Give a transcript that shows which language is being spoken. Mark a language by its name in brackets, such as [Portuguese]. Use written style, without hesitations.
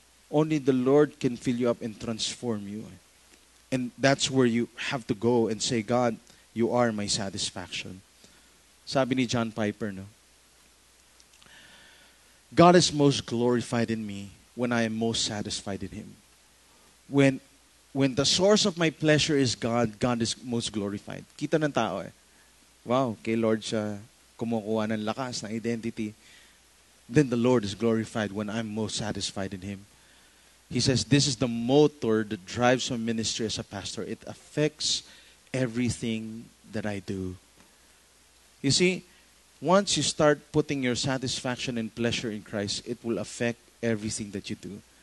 [English] Only the Lord can fill you up and transform you. And that's where you have to go and say, God, you are my satisfaction. [Filipino] Sabi ni John Piper, no? [English] God is most glorified in me when I am most satisfied in Him. When the source of my pleasure is God, God is most glorified. [Filipino] Kita ng tao eh. Wow, kay Lord siya kumukuha ng lakas, ng identity. [English] Then the Lord is glorified when I'm most satisfied in Him. He says, this is the motor that drives my ministry as a pastor. It affects everything that I do. You see, once you start putting your satisfaction and pleasure in Christ, it will affect everything that you do.